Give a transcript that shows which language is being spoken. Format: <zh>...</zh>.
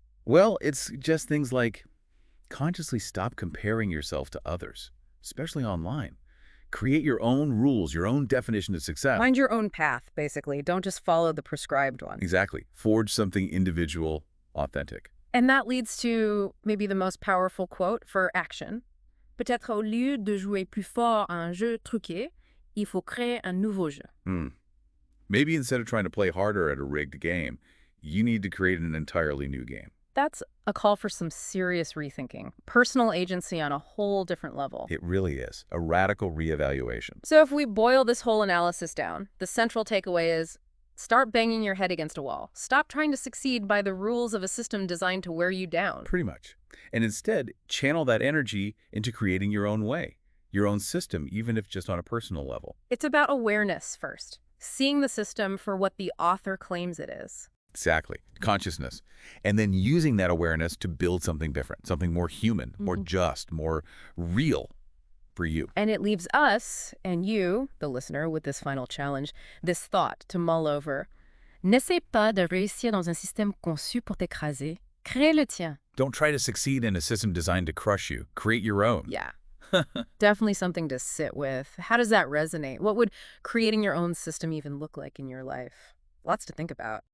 <en>Well, it's just things like consciously stop comparing yourself to others, especially online. Create your own rules, your own definition of success. Find your own path, basically. Don't just follow the prescribed one. Exactly. Forge something individual, authentic. And that leads to maybe the most powerful quote for action.</en> <fr>Peut-être au lieu de jouer plus fort à un jeu truqué, il faut créer un nouveau jeu.</fr> <en>Maybe instead of trying to play harder at a rigged game, you need to create an entirely new game. That's a call for some serious rethinking. Personal agency on a whole different level. It really is. A radical reevaluation. So if we boil this whole analysis down, the central takeaway is start banging your head against a wall. Stop trying to succeed by the rules of a system designed to wear you down. Pretty much. And instead, channel that energy into creating your own way, your own system, even if just on a personal level. It's about awareness first, seeing the system for what the author claims it is. Exactly. Consciousness. And then using that awareness to build something different, something more human, more just, more real for you. And it leaves us and you, the listener, with this final challenge, this thought to mull over.</en> <fr>N'essaie pas de réussir dans un système conçu pour t'écraser. Crée le tien.</fr> <en>Don't try to succeed in a system designed to crush you. Create your own. Yeah. Definitely something to sit with. How does that resonate? What would creating your own system even look like in your life? Lots to think about.</en>